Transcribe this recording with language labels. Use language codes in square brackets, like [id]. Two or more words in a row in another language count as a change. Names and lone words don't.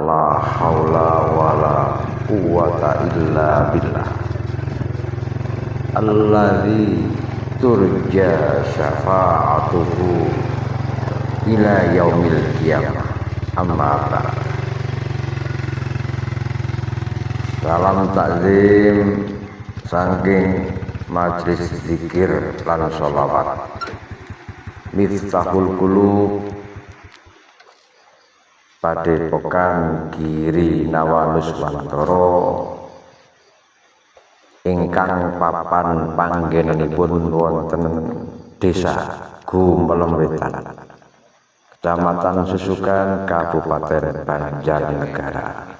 [ar] لا حول ولا قوة إلا بالله. الذي ترجى شفاعته إلى يوم القيامة. أما بعد. [jv] Salam takzim saking majlis zikir lan sholawat Miftahul Qulub Padepokan Giri Nawanuswantara ingkang papan panggenanipun wonten Desa Gumelem Wetan, Kecamatan Susukan, Kabupaten Banjarnegara.